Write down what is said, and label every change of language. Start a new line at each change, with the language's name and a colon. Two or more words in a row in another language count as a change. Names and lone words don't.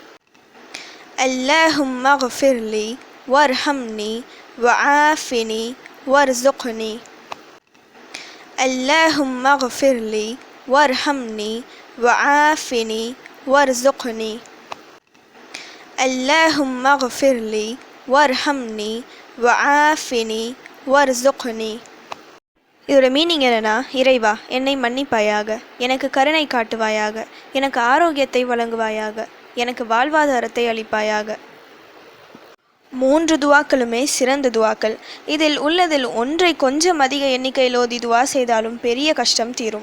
Arabic: اللهم اغفر لي وارحمني وعافني وارزقني. اللهم اغفر لي وارحمني وعافني وارزقني. اللهم اغفر لي وارحمني وعافني وارزقني.
Tamil: இதோட மீனிங் என்னன்னா, இறைவா என்னை மன்னிப்பாயாக, எனக்கு கருணை காட்டுவாயாக, எனக்கு ஆரோக்கியத்தை வழங்குவாயாக, எனக்கு வாழ்வாதாரத்தை அளிப்பாயாக. 3 துவாக்களுமே சிறந்த துவாக்கள். இதில் உள்ளதில் ஒன்றை கொஞ்சம் அதிக எண்ணிக்கையில் ஓதி துவா செய்தாலும் பெரிய கஷ்டம் தீரும்.